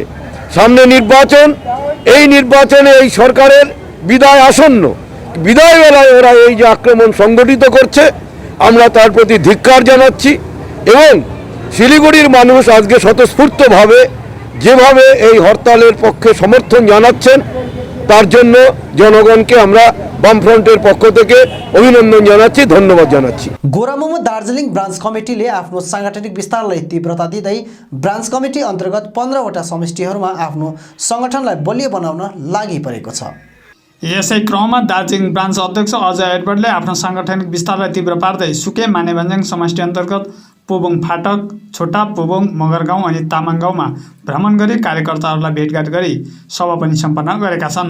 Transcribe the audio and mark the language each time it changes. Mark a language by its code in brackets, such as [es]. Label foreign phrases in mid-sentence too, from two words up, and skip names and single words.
[bn] সামনে নির্বাচন, এই নির্বাচনে এই সরকারের বিদায় আসন্ন, বিদায় বেলায় ওরা এই যে আক্রমণ সংগঠিত করছে আমরা তার প্রতি ধিক্কার জানাচ্ছি এবং শিলিগুড়ির মানুষ আজকে স্বতঃস্ফূর্তভাবে যেভাবে এই হরতালের পক্ষে সমর্থন জানাচ্ছেন তার জন্য জনগণকে আমরা বামফ্রন্টের পক্ষ থেকে अभिनन्दन জানাচ্ছি, धन्यवाद জানাচ্ছি। [ne] गोरामुमो दार्जिलिङ ब्रान्च कमिटीले आफ्नो सांगठनिक विस्तारलाई तीव्रता दिँदै ब्रान्च कमिटी अन्तर्गत 15 वटा समष्टिहरूमा आफ्नो संगठनलाई बलियो बनाउन लागि परेको छ। यसै क्रममा दार्जिलिङ ब्रान्च अध्यक्ष अजय एडवर्डले आफ्नो सांगठनिक विस्तारलाई तीव्र पार्दै सुके मानेभन्ज्याङ समष्टि अन्तर्गत पुबोङ फाटक, छोटा पुबोङ, मगरगाउँ अनि तामाङ गाउँमा भ्रमण गरी कार्यकर्ताहरूलाई भेटघाट गरी सभा पनि सम्पन्न गरेका छन्।